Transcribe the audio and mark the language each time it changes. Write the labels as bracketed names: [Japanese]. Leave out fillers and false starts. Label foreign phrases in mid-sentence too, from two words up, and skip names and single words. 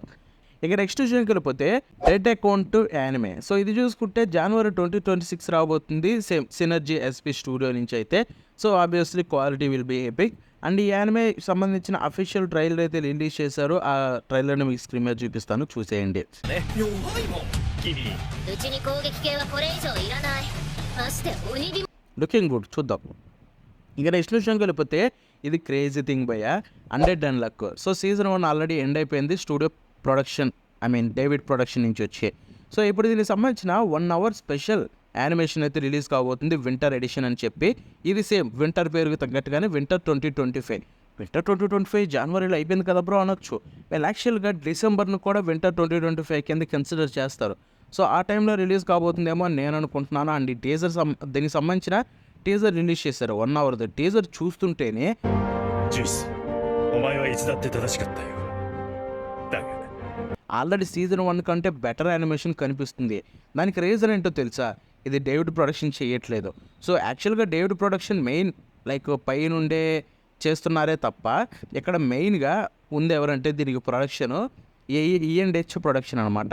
[Telugu] ఇక నెక్స్ట్ విషయానికి వెళ్ళిపోతే రెడ్ అకౌంట్ యానిమే. సో ఇది చూసుకుంటే జనవరి 2026 రాబోతుంది. సేమ్ సినర్జీ ఎస్పీ స్టూడియో నుంచి అయితే. [English] so obviously quality will be epic. [Telugu] అండ్ ఈ యానిమే సంబంధించిన [English] official trailer [Telugu] అయితే రిలీజ్ చేశారు. ఆ ట్రైలర్ని మీకు స్క్రీన్ మీద చూపిస్తాను, చూసేయండి. [Japanese] うちに攻撃系はこれ以上いらない。まして鬼火も [English] looking good, [Telugu] చూద్దాం. ఇక నెక్స్ట్ విషయంకి వెళ్ళిపోతే ఇది [English] crazy thing [Telugu] భయ్య, 100 అండ్ లక్. సో [English] season 1 already end [Telugu] అయిపోయింది [English] studio production, [Telugu] డేవిడ్ ప్రొడక్షన్ నుంచి వచ్చి. సో ఇప్పుడు దీనికి సంబంధించిన [English] 1 hour special animation [Telugu] అయితే రిలీజ్ కాబోతుంది, [English] winter edition [Telugu] అని చెప్పి. ఇది సేమ్ వింటర్ పేరుకి తగ్గట్టుగానే వింటర్ 2025. వింటర్ 2025 జనవరిలో అయిపోయింది కదా బ్రో అనొచ్చు. వీళ్ళు యాక్చువల్గా డిసెంబర్ను కూడా వింటర్ 2025 కింద కన్సిడర్ చేస్తారు. సో ఆ టైంలో రిలీజ్ కాబోతుందేమో అని నేను అనుకుంటున్నాను. అండ్ ఈ టీజర్ దీనికి సంబంధించిన టీజర్ రిలీజ్ చేశారు 1 hour. టీజర్ చూస్తుంటేనే [Japanese] ジュイス、お前はいつだって正しかったよ。だが [Telugu] ఆల్రెడీ సీజన్ 1 కంటే [English] better animation [Telugu] కనిపిస్తుంది. దానికి రీజన్ ఏంటో తెలుసా? ఇది డేవిడ్ ప్రొడక్షన్ చేయట్లేదు. సో యాక్చువల్గా డేవిడ్ ప్రొడక్షన్ మెయిన్ లైక్ పై నుండే చేస్తున్నారే తప్ప ఇక్కడ మెయిన్గా ఉంది ఎవరంటే దీనికి ప్రొడక్షను ఈఎన్హెచ్ ప్రొడక్షన్ అనమాట.